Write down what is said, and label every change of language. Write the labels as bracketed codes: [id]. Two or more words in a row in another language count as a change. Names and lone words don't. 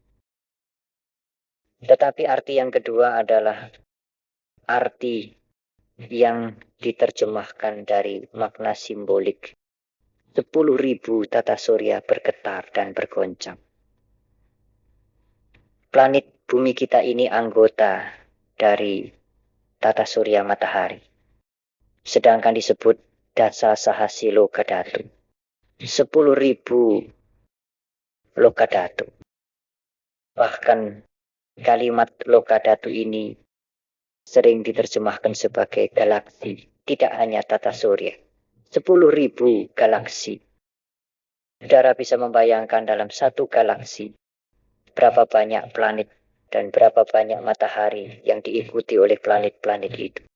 [id] Tetapi arti yang kedua adalah arti yang diterjemahkan dari makna simbolik 10.000 tata surya bergetar dan bergoncang. Planet bumi kita ini anggota dari tata surya matahari, sedangkan disebut [pi] dasa sahasilo kadatu, [id] 10.000 lokadatu. Bahkan kalimat lokadatu ini sering diterjemahkan sebagai galaksi, tidak hanya tata surya, 10.000 galaksi. Saudara bisa membayangkan dalam satu galaksi berapa banyak planet dan berapa banyak matahari yang diikuti oleh planet-planet itu.